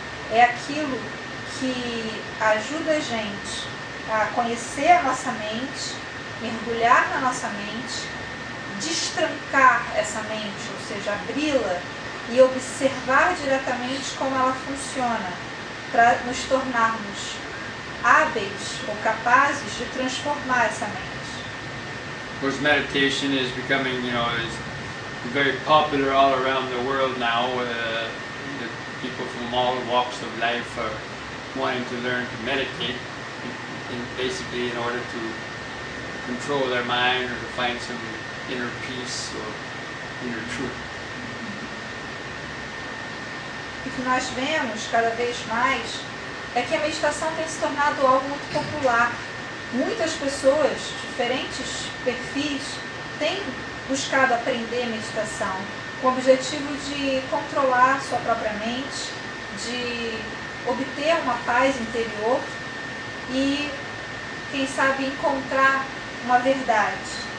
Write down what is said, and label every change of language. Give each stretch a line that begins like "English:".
Portuguese: É aquilo que ajuda a gente a conhecer a nossa mente, mergulhar na nossa mente, destrancar essa mente, ou seja, abri-la e observar diretamente como ela funciona, para nos tornarmos hábeis ou capazes de transformar essa mente.
English: Of course, meditation is becoming, is very popular all around the world now. The people from all walks of life are wanting to learn to meditate, basically in order to control their mind or to find some inner peace or inner truth.
Portuguese: O que nós vemos cada vez mais é que a meditação tem se tornado algo muito popular. Muitas pessoas, diferentes perfis, têm buscado aprender meditação com o objetivo de controlar sua própria mente, de obter uma paz interior e, quem sabe, encontrar uma verdade.